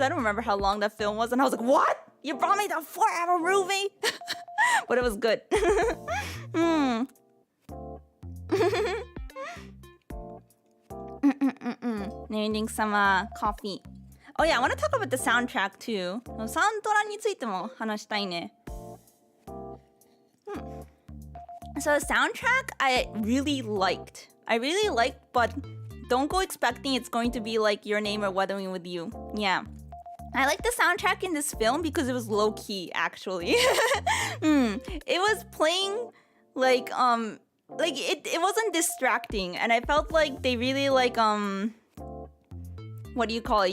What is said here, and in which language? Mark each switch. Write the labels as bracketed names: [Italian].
[English] I don't remember how long that film was. And I was like, what? You brought me that 4-hour movie? But it was good. Naming some coffee. Oh yeah, I want to talk about the soundtrack too. [Japanese] サントラについても話したいね。 [English] So the soundtrack I really liked, but don't go expecting it's going to be like Your Name or Weathering with You. Yeah. I like the soundtrack in this film because it was low key actually. It was playing like it wasn't distracting, and I felt like they really like what do you call it?